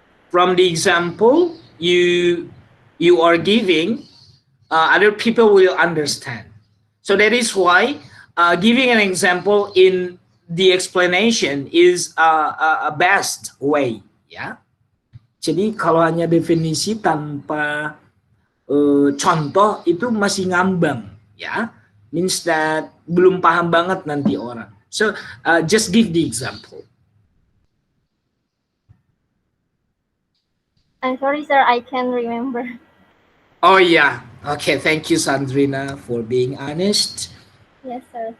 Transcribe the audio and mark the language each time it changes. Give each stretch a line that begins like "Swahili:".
English: From the example you are giving, other people will understand. So that is why giving an example in the explanation is a best way, ya.
Indonesian: Jadi kalau hanya definisi tanpa contoh itu masih ngambang, ya.
English: Means that
Indonesian: belum paham banget nanti orang.
English: So just give the example. I'm sorry, sir. I can't remember. Oh yeah. Okay, thank you, Sandrina, for being honest. Yes, sir.